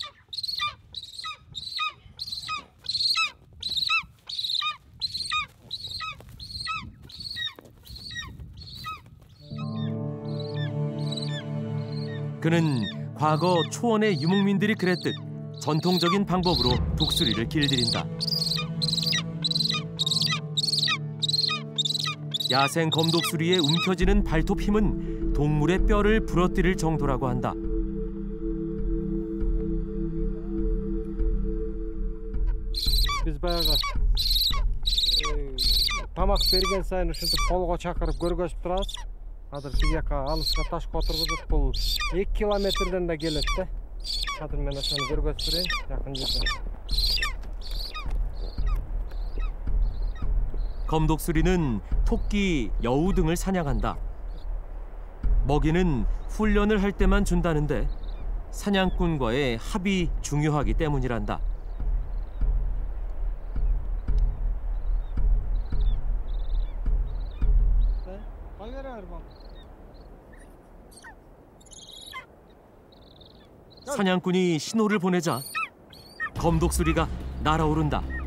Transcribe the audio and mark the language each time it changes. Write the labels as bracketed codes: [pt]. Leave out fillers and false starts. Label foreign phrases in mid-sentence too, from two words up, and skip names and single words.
[ko] 그는 과거 초원의 유목민들이 그랬듯 전통적인 방법으로 독수리를 길들인다. 야생 검독수리에 움켜쥐는 발톱 힘은 동물의 뼈를 부러뜨릴 정도라고 한다. [ky] Biz баягы тамак берген сайын ушинтип колго чакырып көргөзүп турабыз. Азыр тиги жака алыска ташка отургузуп бул 2 километрден да келет да. Азыр мен ошону көргөзүп берейин жакын жерден. [ko] 검독수리는 토끼, 여우 등을 사냥한다. 먹이는 훈련을 할 때만 준다는데 사냥꾼과의 합이 중요하기 때문이란다. 사냥꾼이 신호를 보내자 검독수리가 날아오른다.